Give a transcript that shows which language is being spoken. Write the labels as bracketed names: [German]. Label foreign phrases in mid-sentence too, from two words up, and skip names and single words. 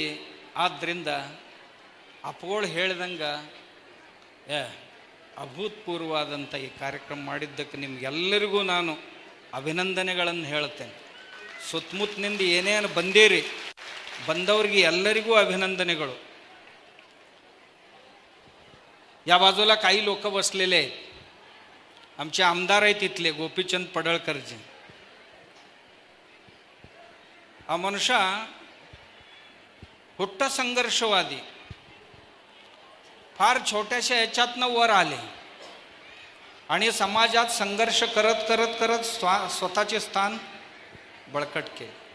[Kannada] ಆದ್ದರಿಂದ ಅಪ್ಪಗಳು ಹೇಳ್ದಂಗೆ ಅಭೂತಪೂರ್ವವಾದಂಥ ಈ ಕಾರ್ಯಕ್ರಮ ಮಾಡಿದ್ದಕ್ಕೆ ನಿಮಗೆಲ್ಲರಿಗೂ ನಾನು ಅಭಿನಂದನೆಗಳನ್ನು ಹೇಳ್ತೇನೆ. ಸುತ್ತಮುತ್ತಲಿಂದ ಏನೇನು ಬಂದೀರಿ, ಬಂದವ್ರಿಗೆ ಎಲ್ಲರಿಗೂ अभिनंदनेಗಳು. [Marathi] या बाजूला काही लोक बसलेले आहेत. आमचे आमदार आहेत इथले गोपीचंद पडळकरजी. हा मनुष्य हुट्ट संघर्षवादी, फार छोट्याशा ह्याच्यातनं वर आले आणि समाजात संघर्ष करत करत करत स्वतःचे स्थान बळकट केले.